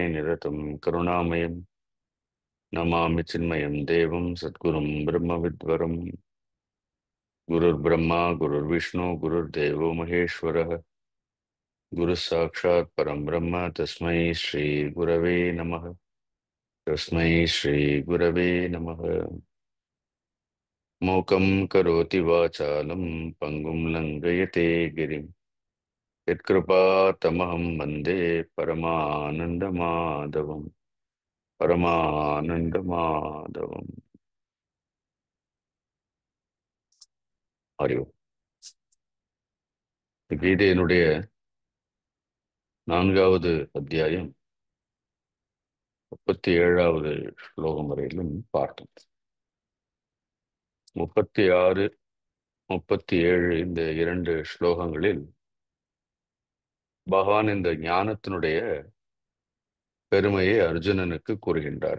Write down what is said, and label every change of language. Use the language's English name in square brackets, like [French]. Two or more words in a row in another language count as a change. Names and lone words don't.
[Sanskrit] निरतं करुणामयं नमामि चिन्मयं देवं सद्गुरुं ब्रह्मविद्वरम् गुरुर्ब्रह्मा गुरुर्विष्णु गुरुर्देवो महेश्वरः गुरुः साक्षात् परं ब्रह्म तस्मै श्रीगुरवे नमः। मूकं करोति वाचालं पङ्गुं लङ्घयते गिरिं यत्कृपातमहं वन्दे परमानन्दमाधवम्. [Tamil] அறிவு கீதையினுடைய 4வது அத்தியாயம் 37வது ஸ்லோகம் வரையிலும் பார்த்தோம். 36, 37 இந்த 2 ஸ்லோகங்களில் பகவான் இந்த ஞானத்தினுடைய பெருமையை அர்ஜுனனுக்கு கூறுகின்றார்.